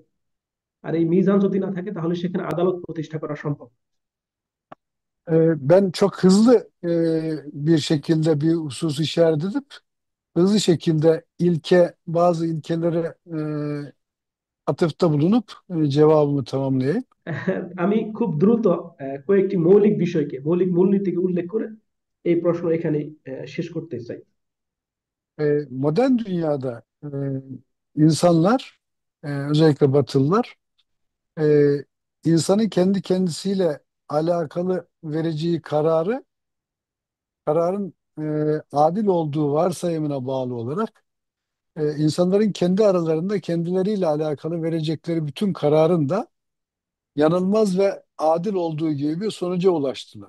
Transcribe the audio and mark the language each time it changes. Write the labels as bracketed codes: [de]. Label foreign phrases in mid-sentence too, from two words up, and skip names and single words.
[bn] আর এই মিজান যদি না থাকে তাহলে সেখানে আদালত প্রতিষ্ঠা করা সম্ভব। [tr] Ben çok hızlı bir şekilde bir husus işaret edip hızlı şekilde bazı ilkelere atıfta bulunup cevabımı tamamlayayım. [bn] আমি খুব দ্রুত কয়েকটি মৌলিক বিষয়কে, মৌলিক মূলনীতিকে উল্লেখ করে এই প্রশ্ন এখানে শেষ করতে চাই। [tr] Modern dünyada insanlar, özellikle Batılılar, e, insanın kendi kendisiyle alakalı vereceği kararın adil olduğu varsayımına bağlı olarak insanların kendi aralarında kendileriyle alakalı verecekleri bütün kararın da yanılmaz ve adil olduğu gibi bir sonuca ulaştılar.